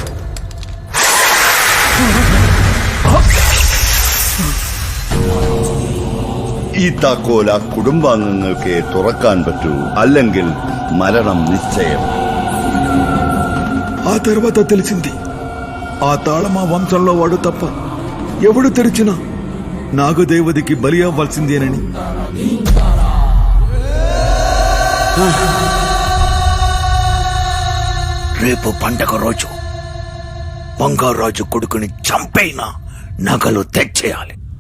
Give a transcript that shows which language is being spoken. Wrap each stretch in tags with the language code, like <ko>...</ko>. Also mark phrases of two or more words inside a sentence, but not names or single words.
<ml>ഈ താക്കോൽ ആ കുടുംബാംഗങ്ങൾക്ക് തുറക്കാൻ പറ്റൂ, അല്ലെങ്കിൽ മരണം നിശ്ചയം.</ml> <te>ఆ తర్వాత తెలిసింది, ఆ తాళం ఆ వంశంలో వాడు తప్ప ఎవడు తెరిచినా నాగదేవతకి బలి అవ్వాల్సిందేనని. రేపు పండగ రోజు బంగారాజు కొడుకుని చంపైనా నగలు తెచ్చేయాలి.</te>